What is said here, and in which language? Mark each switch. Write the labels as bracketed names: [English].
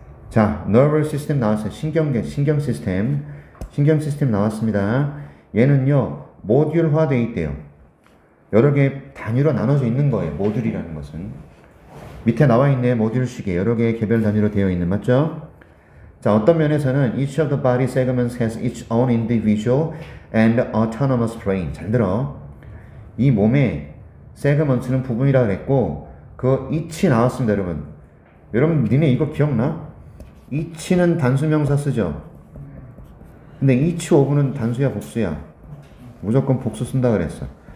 [Korean] 자, nervous system 나왔어요. 신경 시스템 나왔습니다. 얘는요, 모듈화 되어 있대요. 여러 개의 단위로 나눠져 있는 거예요. 모듈이라는 것은. 밑에 나와 있네. 모듈식에 여러 개의 개별 단위로 되어 있는, 맞죠? 자, 어떤 면에서는 [English] each of the body segments has its own individual and autonomous brain. [Korean] 잘 들어. 이 몸의 세그먼트는 부분이라고 그랬고, 그 each 나왔습니다, 여러분. 여러분, 니네 이거 기억나? each는 단수명사 쓰죠? 근데 each of는 단수야, 복수야? 무조건 복수 쓴다 그랬어.